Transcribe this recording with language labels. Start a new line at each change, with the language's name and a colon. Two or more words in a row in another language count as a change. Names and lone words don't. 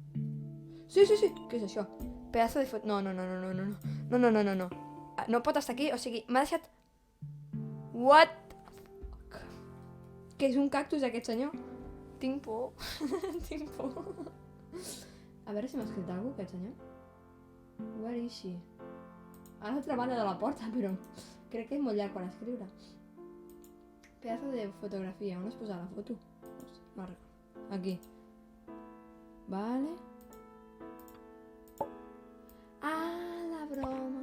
Catalan: Digo jo. Sí, què és això?
Spanish: Pedazo de foto...
Catalan: No. No pot estar aquí, o sigui, m'ha deixat... What? Que és un cactus aquest senyor? Tinc por. Tinc por. A veure si m'ha escrit alguna cosa, aquest senyor.
English: Where is she?
Catalan: A l'altra banda de la porta, però crec que és molt llarg per escriure.
Spanish: Pedazo de fotografia.
Catalan: On es posa la foto? No recordo. Aquí. Vale. Ah, la broma.